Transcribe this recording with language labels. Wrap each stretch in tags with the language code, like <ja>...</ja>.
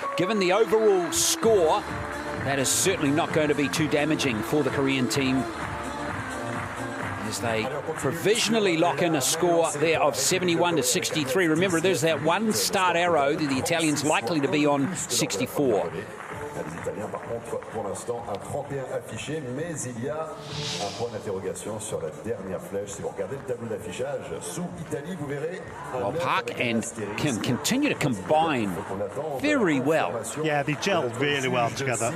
<en>Given the overall score, that is certainly not going to be too damaging for the Korean team, as they provisionally lock in a score there of 71 to 63. Remember, there's that one start arrow that the Italians likely to be on 64.</en> <fr>Les Italiens, par contre, pour l'instant, un 31 affiché, mais il y a un point d'interrogation sur la dernière flèche. Si vous regardez le tableau d'affichage, sous Italie, vous verrez.</fr> <en>Well, Park and Kim continue to combine very well. Yeah, they gel really well together.</en>